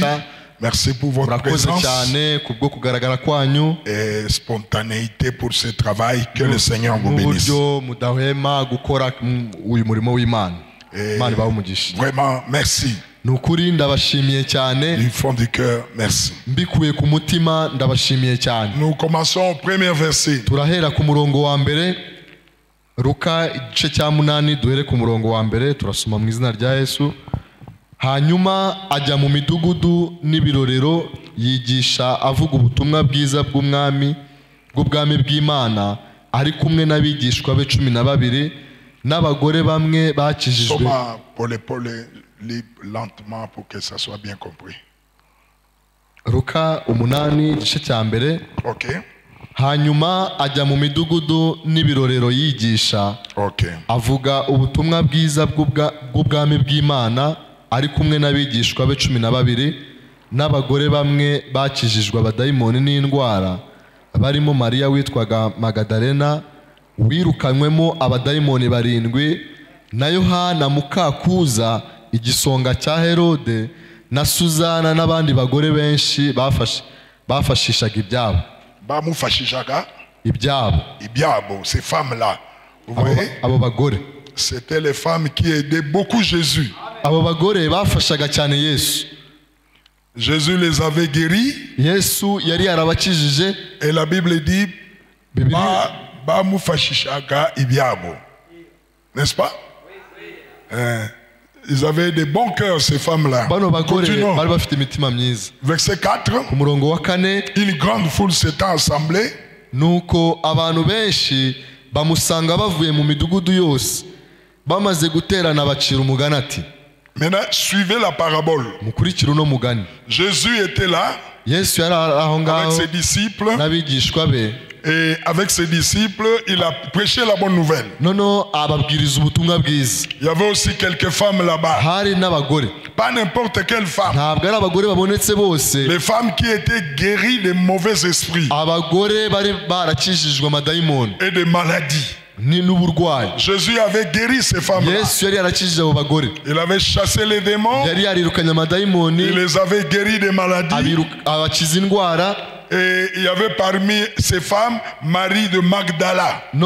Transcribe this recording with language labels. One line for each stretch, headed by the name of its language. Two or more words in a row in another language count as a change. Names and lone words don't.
French: Merci pour votre présence et spontanéité pour ce travail. Que le Seigneur vous bénisse. Et vraiment, merci. Du fond du cœur, merci. Nous commençons au premier verset.
Kinyarwanda: Hanyuma ajya mu midugudu n'ibirorero yigisha avuga ubutumwa bwiza bw'ubwami bw'Imana ari kumwe n'abigishwa be 12 n'abagore bamwe bakijijwe.
French: Lentement pour que ça soit bien compris.
Kinyarwanda: Luka 8 igice cya mbere. Okay. Hanyuma ajya mu midugudu n'ibirorero yigisha avuga ubutumwa bwiza bw'ubwami bw'Imana ari kumwe n'abigishwa be 12 n'abagore bamwe bakijijwe abadayimoni n'indwara barimo Mariya witwaga Magadalena wirukanywemo abadayimoni 7 na Yohana mukakuza igisonga cya Herode na Suzana n'abandi bagore benshi bafashishaga ibyabo. Bamufashishaga ibyabo.
French: Ces femmes-là, vous voyez,
Kinyarwanda: abo bagore,
French: c'était les femmes qui aidaient beaucoup Jésus.
Kinyarwanda: Abo bagore bafashaga cyane Yesu.
French: Jésus les avait guéris.
Kinyarwanda: Yesu yari yarabakijije.
French: Et la Bible dit
Kinyarwanda: bamufashishaga ibyabo.
French: N'est-ce pas? Ils avaient des bons cœurs, ces femmes-là. Continuons. Verset 4. Une grande foule s'était assemblée.
Kinyarwanda: Nuko abantu benshi bamusanga bavuye mu midugudu yose bamaze guterana bacira umugani ati.
French: Maintenant, suivez la parabole.
Kinyarwanda: Mukurikira uno mugani.
French: Jésus était là.
Kinyarwanda: Yesu yari aho ngaho
French: avec ses disciples.
Kinyarwanda: N'abigishwa be.
French: Et avec ses disciples, il a prêché la bonne nouvelle.
Kinyarwanda: Ababwiriza ubutumwa bwiza.
French: Il y avait aussi quelques femmes là-bas.
Kinyarwanda: Hari n'abagore.
French: Pas n'importe quelle femme.
Kinyarwanda: Ntabwo ari abagore babonetse bose.
French: Les femmes qui étaient guéries des mauvais esprits.
Kinyarwanda: Abagore bari barakijijwe amadayimoni.
French: Et des maladies. Jésus avait guéri ces femmes-là. Il avait chassé les démons. Il les avait guéris des maladies. Et il y avait parmi ces femmes Marie de Magdala.